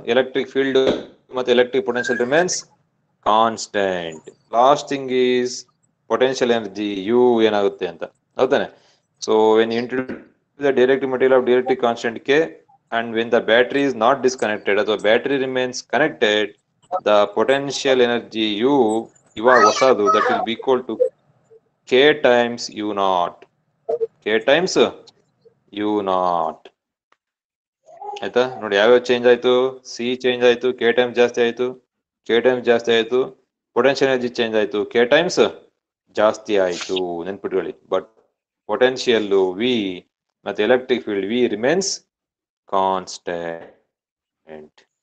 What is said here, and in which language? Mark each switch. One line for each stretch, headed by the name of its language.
English: Electric field ಮತ್ತೆ electric potential remains constant. Last thing is potential energy U
Kannada: ಏನಾಗುತ್ತೆ ಅಂತ, ಹೌದಾನೆ?
English: so when introduce the dielectric material of dielectric constant K and when the battery is not disconnected ಅಥವಾ battery remains connected, the potential energy U
Kannada: ಇವಾಗ ಹೊಸದು,
English: that will be equal to K times U0. K times U0, ಆಯ್ತಾ?
Kannada: ನೋಡಿ ಯಾವ್ಯಾವ change ಆಯ್ತು? C change ಆಯ್ತು, K times ಜಾಸ್ತಿ ಆಯ್ತು, K ಟೈಮ್ಸ್ ಜಾಸ್ತಿ ಆಯ್ತು, ಪೊಟೆನ್ಶಿಯಲ್ ಎನರ್ಜಿ ಚೇಂಜ್ ಆಯ್ತು, K ಟೈಮ್ಸ್ ಜಾಸ್ತಿ ಆಯ್ತು, ನೆನ್ಪಿಟ್ಕೊಳ್ಳಿ.
English: But potential V ಮತ್ತೆ electric field V remains constant.